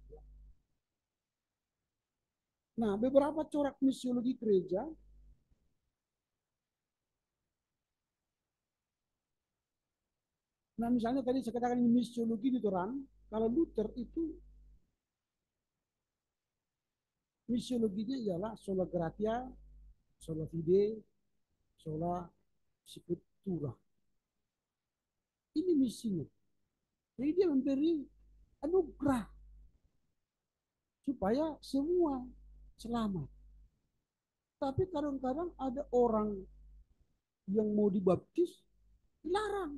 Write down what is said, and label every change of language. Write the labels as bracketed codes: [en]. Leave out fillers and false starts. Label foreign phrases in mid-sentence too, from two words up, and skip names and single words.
[id] Ya. Nah, beberapa corak misiologi gereja nah misalnya tadi saya katakan ini misiologi Lutheran, kalau Luther itu misiologinya ialah [la] sola gratia, sola fide, sola scriptura. [id] Ini misinya. Jadi dia memberi anugerah supaya semua selamat. Tapi kadang-kadang ada orang yang mau dibaptis dilarang.